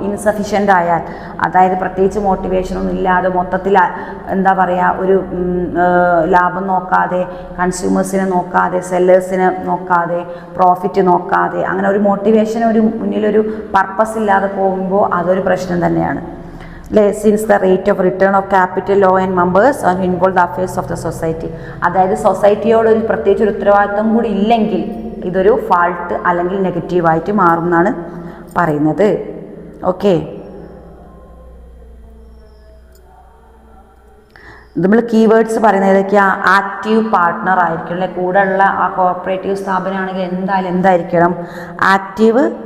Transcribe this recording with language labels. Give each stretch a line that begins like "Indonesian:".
Malayalam: Insufficient ആയാൽ, അതായത് പ്രത്യേകിച്ച് മോട്ടിവേഷനൊന്നും ഇല്ലാതെ മൊത്തത്തിൽ എന്താ പറയുക, ഒരു ലാഭം നോക്കാതെ, കൺസ്യൂമേഴ്സിനെ നോക്കാതെ, സെല്ലേഴ്സിനെ നോക്കാതെ, പ്രോഫിറ്റ് നോക്കാതെ, അങ്ങനെ ഒരു മോട്ടിവേഷൻ, ഒരു മുന്നിലൊരു പർപ്പസ് ഇല്ലാതെ പോകുമ്പോൾ അതൊരു പ്രശ്നം തന്നെയാണ്.
English: Since the rate of return of capital low and members are involved the affairs of the society.
Malayalam: അതായത് സൊസൈറ്റിയോട് ഒരു പ്രത്യേകിച്ച് ഒരു ഉത്തരവാദിത്വം കൂടി ഇല്ലെങ്കിൽ ഇതൊരു ഫാൾട്ട് അല്ലെങ്കിൽ നെഗറ്റീവായിട്ട് മാറും എന്നാണ് പറയുന്നത്. ഓക്കെ, നമ്മൾ കീവേഡ്സ് പറയുന്നത് ഏതൊക്കെയാണ്? ആക്റ്റീവ് പാർട്ട്ണർ ആയിരിക്കും അല്ലേ, കൂടെ ഉള്ള ആ കോഓപ്പറേറ്റീവ് സ്ഥാപനമാണെങ്കിൽ എന്തായാലും എന്തായിരിക്കണം, ആക്റ്റീവ്